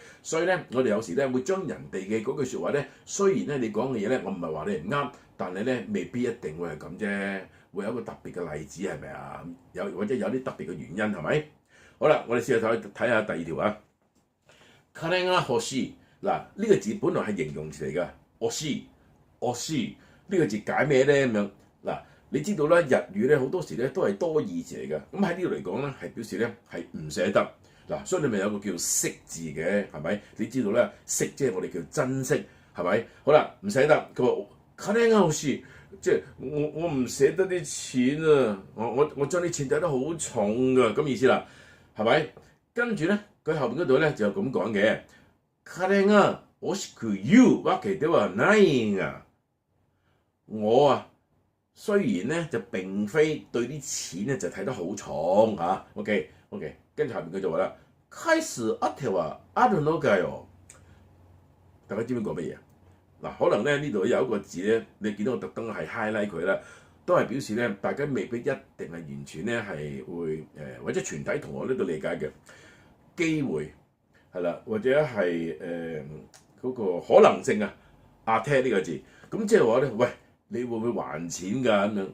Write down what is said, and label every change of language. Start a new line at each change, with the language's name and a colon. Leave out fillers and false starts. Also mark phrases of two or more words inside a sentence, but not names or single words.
Cantonese: 所以咧，我哋有時咧會將人哋嘅嗰句説話咧，雖然咧你講嘅嘢咧，我唔係話你唔啱，但係咧未必一定會係咁啫，會有一個特別嘅例子係咪啊？或者有啲特別嘅原因係咪？好啦，我哋試下睇下第二條啊。
Japanese: 金が欲しい，
Cantonese: 嗱，呢個字本來係形容詞嚟㗎，欲しい呢個字解咩咧咁樣？嗱，你知道啦，日語咧好多時咧都係多義詞嚟㗎。咁喺呢度嚟講咧，係表示咧係唔捨得。嗱，所以你咪有個叫惜字嘅，係咪？你知道咧，惜即係我哋叫珍惜，係咪？好啦，唔捨得，佢話
Japanese: 金が欲しい，
Cantonese: 即係我唔捨得啲錢啊，我將啲錢睇得好重㗎，咁意思啦。係咪？跟住咧，佢後邊嗰度咧就咁講嘅。
Japanese: 金が欲しく言うわけではないが，
Cantonese: 我啊雖然咧就並非對啲錢咧就睇得好重嚇。OK， 跟住後邊佢就話啦，
Japanese: 返すあてはあるのかよ。
Cantonese: 大家知唔知講乜嘢啊？嗱，可能咧呢度有一個字咧，你見到我特登係 highlight 佢啦。都係表示咧，大家未必一定係完全咧係會或者全體同學呢度理解嘅機會係啦，或者係嗰個可能性啊，阿聽呢個字，咁即係話咧，喂，你會唔會還錢㗎咁樣？